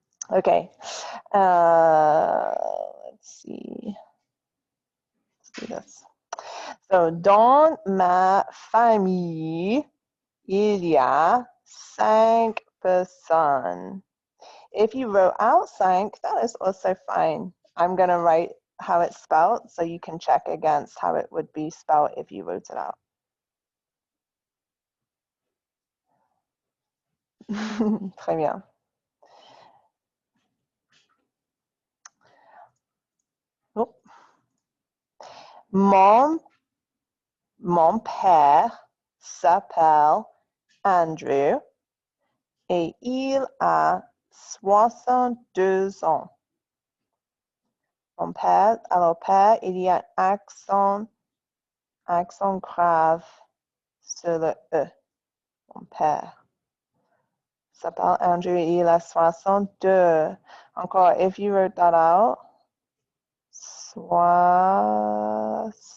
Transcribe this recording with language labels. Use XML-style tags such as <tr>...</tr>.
<en>Okay. Let's see. Let's do this.</en> <fr>So, dans ma famille, il y a 5 personnes.</fr> <en>If you wrote out 5, that is also fine. I'm going to write how it's spelled so you can check against how it would be spelled if you wrote it out.</en> <fr>Très bien. Oh. Mon père s'appelle Andrew et il a 62 ans. Mon père, alors père, il y a un accent grave sur le E. Mon père s'appelle Andrew et il a 62. Encore,</fr> <en>if you wrote that out, 62.</en>